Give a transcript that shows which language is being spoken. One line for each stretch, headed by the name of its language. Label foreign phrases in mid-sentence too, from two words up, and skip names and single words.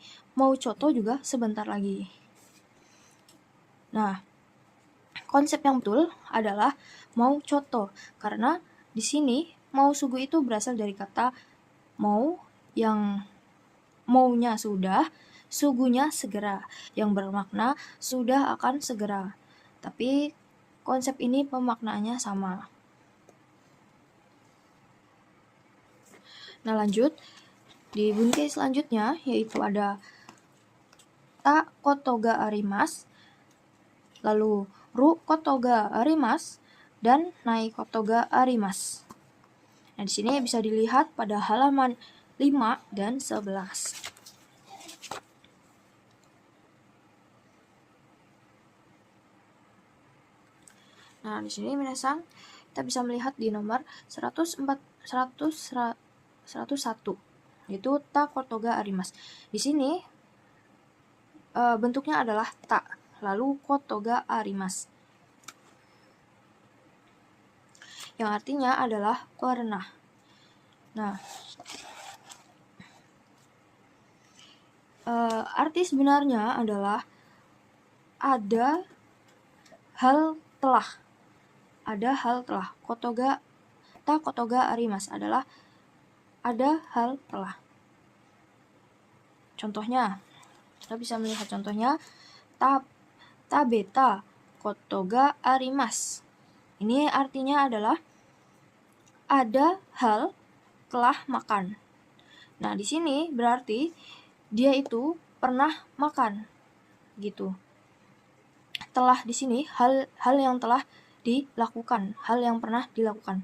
Japanese: もうちょっと
Indonesian: juga sebentar lagi. Nah, konsep yang betul adalah
Japanese: もうちょっと,
Indonesian: karena di sini
Japanese: もうすぐ
Indonesian: itu berasal dari kata mau yang maunya sudah, sugunya segera, yang bermakna sudah akan segera. Tapi konsep ini pemaknaannya sama. Nah, lanjut di bunke selanjutnya yaitu ada
Japanese: たことがあります,
Indonesian: lalu
Japanese: ることがあります,
Indonesian: dan
Japanese: ないことがあります.
Indonesian: Nah, di sini bisa dilihat pada halaman 5 dan 11. Nah, di sini minasang kita bisa melihat di nomor 101 yaitu
Japanese: たことがあります.
Indonesian: Di sini bentuknya adalah ta lalu
Japanese: ことがあります.
Indonesian: Yang artinya adalah pernah. Nah, arti sebenarnya adalah ada hal telah. Ada hal telah.
Japanese: ことがあります
Indonesian: adalah ada hal telah. Contohnya, kita bisa melihat contohnya.
Japanese: 食べたことがあります.
Indonesian: Ini artinya adalah ada hal telah makan. Nah, di sini berarti dia itu pernah makan. Gitu. Telah di sini hal yang telah dilakukan, hal yang pernah dilakukan.